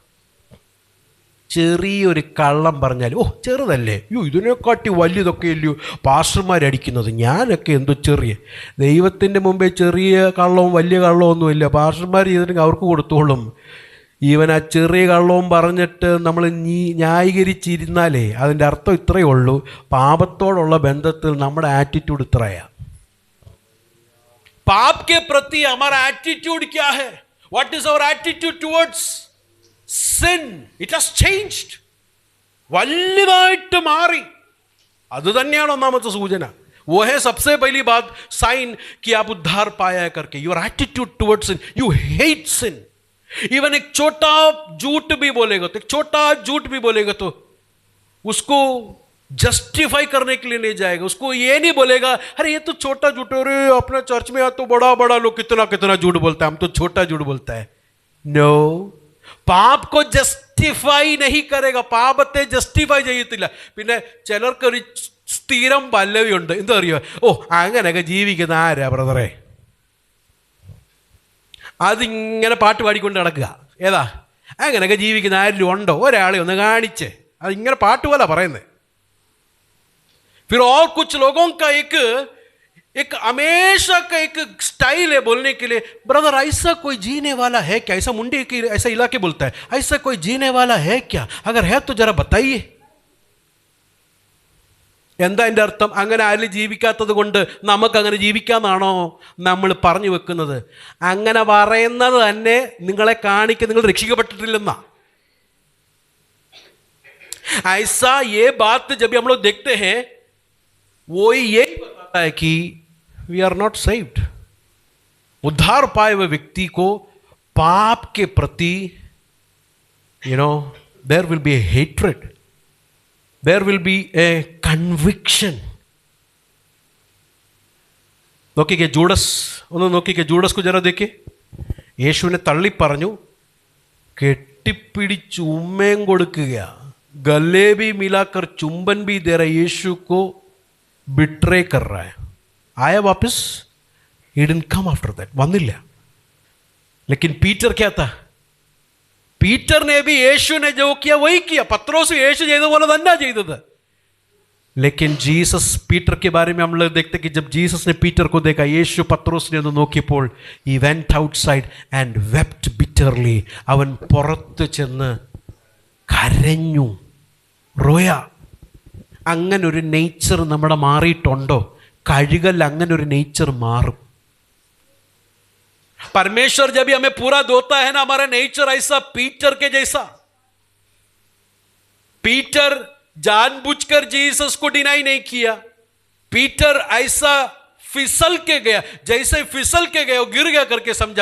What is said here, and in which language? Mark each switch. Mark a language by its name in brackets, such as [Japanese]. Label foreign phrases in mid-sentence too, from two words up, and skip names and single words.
[Malayalam] ചെറിയൊരു കള്ളം പറഞ്ഞാൽ ഓ ചെറുതല്ലേ, ഇതിനെക്കാട്ടി വലിയതൊക്കെ അല്ലയോ പാസ്റ്റർമാരടിക്കുന്നത്, ഞാനൊക്കെ എന്തോ ചെറിയ. ദൈവത്തിൻ്റെ മുമ്പേ ചെറിയ കള്ളവും വലിയ കള്ളവും ഒന്നുമില്ല. പാസ്റ്റർമാർ ചെയ്തിട്ട് അവർക്ക് കൊടുത്തോളും. ഈവൻ ആ ചെറിയ കള്ളവും പറഞ്ഞിട്ട് നമ്മൾ ന്യായീകരിച്ചിരുന്നാലേ അതിൻ്റെ അർത്ഥം ഇത്രയേ ഉള്ളൂ, പാപത്തോടുള്ള ബന്ധത്തിൽ നമ്മുടെ ആറ്റിറ്റ്യൂഡ് ഇത്രയാണ്. [Hindi] पाप के प्रति हमारा एटीट्यूड क्या है? [English] What is our attitude towards sin? It has changed. [Malayalam] വലുതായിട്ട് മാറി. അത് തന്നെയാണ് ഒന്നാമത്തെ സൂചന. [Hindi] वो है सबसे पहली बात, साइन कि आप उद्धार पाया करके. [English] Your attitude towards sin, you hate sin. [Hindi] Even एक छोटा झूठ भी बोलेगा तो, एक छोटा झूठ भी बोलेगा तो उसको जस्टिफाई करने के लिए नहीं जाएगा. उसको ये नहीं बोलेगा अरे ये तो छोटा झूठ है, अरे अपने चर्च में तो बड़ा बड़ा लोग कितना कितना झूठ बोलता है, हम तो छोटा झूठ बोलता है. नो, പാപ को ജസ്റ്റിഫൈ नहीं करेगा. [Malayalam] പാപത്തെ ജസ്റ്റിഫൈ ചെയ്യത്തില്ല. പിന്നെ ചിലർക്കൊരു സ്ഥിരം പല്ലവിയുണ്ട്, എന്താ അറിയോ, ഓ അങ്ങനെയൊക്കെ ജീവിക്കുന്ന ആരാ ബ്രദറെ? അതിങ്ങനെ പാട്ട് പാടിക്കൊണ്ട് നടക്കുക. ഏതാ അങ്ങനെയൊക്കെ ജീവിക്കുന്ന ആരിലും ഉണ്ടോ? ഒരാളെ ഒന്ന് കാണിച്ച്. അതിങ്ങനെ പാട്ട് പോലെ പറയുന്നത്. [Hindi] फिर और कुछ लोगों का एक हमेशा का एक स्टाइल है बोलने के लिए, ब्रदर ऐसा कोई जीने वाला है क्या? ऐसा मुंडी की ऐसा इलाके बोलता है, ऐसा कोई जीने वाला है क्या? अगर है तो जरा बताइए. [Malayalam] എന്താ എൻ്റെ അർത്ഥം? അങ്ങനെ ആരും ജീവിക്കാത്തത് കൊണ്ട് നമുക്കങ്ങനെ ജീവിക്കാമെന്നാണോ നമ്മൾ പറഞ്ഞു വെക്കുന്നത്? അങ്ങനെ പറയുന്നത് തന്നെ നിങ്ങളെ കാണിക്കുക നിങ്ങൾ രക്ഷിക്കപ്പെട്ടിട്ടില്ലെന്നാ. [Hindi] ऐसा ये बात जब हम लोग देखते हैं वो यही बताता है कि [English] we are not saved. [Hindi] उद्धार पाए हुए व्यक्ति को पाप के प्रति [English] there will be a hatred, there will be a conviction. [Malayalam] നോക്കിക്കേ ജൂഡസ്, ഒന്ന് നോക്കിക്കേ ജൂഡസ് [Hindi] को जरा देखिए. [Malayalam] യേശുവിനെ തള്ളി പറഞ്ഞു, കെട്ടിപ്പിടിച്ച് ഉമ്മയും കൊടുക്കുക, [Hindi] गले भी मिलाकर चुंबन भी दे रहा है, यीशु को बिट्रे कर रहा है. आया वापस? [English] he didn't come after that, [Malayalam] വന്നില്ല. [Hindi] लेकिन पीटर क्या था? पीटर ने भी यीशु ने जो किया वही किया. [Malayalam] पत्रोस यीशु ചെയ്ത പോലെ തന്നെ ചെയ്തത്. [Hindi] लेकिन जीसस पीटर के बारे में हम लोग देखते कि जब जीसस ने पीटर को देखा, यीशु पत्रोस ने [Malayalam] ഒന്ന് നോക്കിയപ്പോൾ [English] he went outside and wept bitterly. [Malayalam] അവൻ പുറത്ത് ചെന്ന് കരഞ്ഞു, റോയ. അങ്ങനൊരു നേച്ചർ നമ്മുടെ മാറിയിട്ടുണ്ടോ? കഴുകൽ അങ്ങനൊരു നേച്ചർ മാറും. [Hindi] परमेश्वर जब भी हमें पूरा धोता है ना, हमारा नेचर ऐसा पीटर के जैसा. पीटर जानबूझकर जीसस को डिनाई नहीं किया. पीटर ऐसा फिसल के गया, जैसे फिसल के गया वो गिर गया करके समझा.